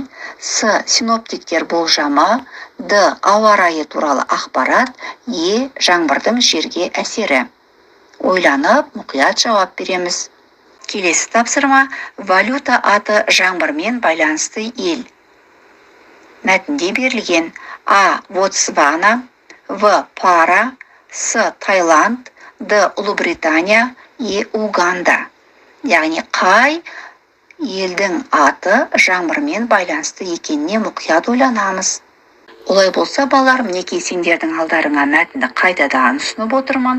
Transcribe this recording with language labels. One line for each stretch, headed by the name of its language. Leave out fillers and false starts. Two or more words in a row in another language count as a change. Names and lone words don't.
Kazakh: С. Синоптиктер болжамы. Д. Ауа райы туралы ақпарат. Е. Жаңбырдың жерге әсері. Ойланып, мұқият жауап береміз. Келесі тапсырма. Валюта аты жаңбырмен байланысты ел. Мәтінде берілген: А. Ботсвана. В. Пара. С. Таиланд. Д. Ұлыбритания. Е. Уганда. Яғни қай елдің аты жаңбырмен байланысты екеніне мұқият ойланамыз. Олай болса, балалар, мінекей сендердің алдарыңа мәтінді қайтадан ұсынып отырмын.